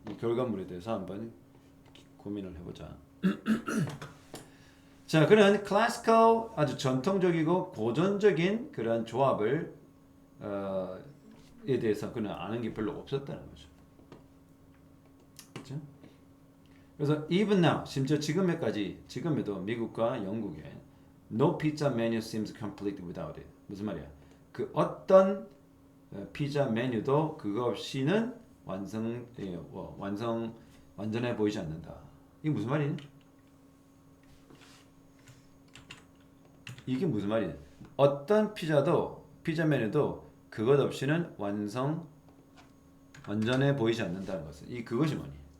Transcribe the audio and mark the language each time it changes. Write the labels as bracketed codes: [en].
[ko] 이 결과물에 대해서 한번 고민을 해보자. 자, 그런 클래시컬 아주 전통적이고 고전적인 그런 조합을 에 대해서 그는 아는 게 별로 없었다는 거죠. 그렇죠? 그래서 [en] even now, [ko] 심지어 지금에도 미국과 영국에 [en] no pizza menu seems complete without it. [ko] 무슨 말이야? 그 어떤 피자 메뉴도 그거 없이는 완전해 보이지 않는다. 이게 무슨 말이니? 이게 무슨 말이냐? 어떤 피자 메뉴도 그것 없이는 완전해 보이지 않는다는 것은 그것이 뭐니?